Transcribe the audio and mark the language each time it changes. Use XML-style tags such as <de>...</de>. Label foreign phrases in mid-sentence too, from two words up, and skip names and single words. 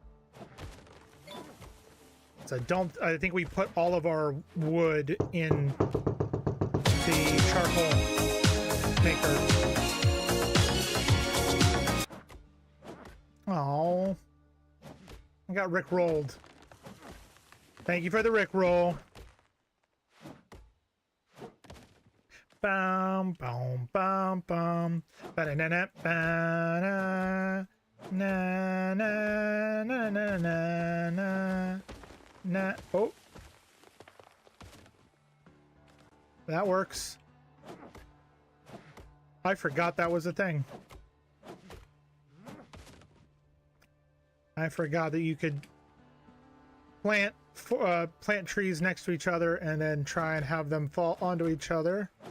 <en>So I think we put all of our wood in the charcoal maker. Oh, I got rickrolled. Thank you for the rickroll. Bum bum bum bum. Ba na na na na na na na na na. Oh, that works. I forgot that was a thing. I forgot that you could plant trees next to each other and then try and have them fall onto each other.</en>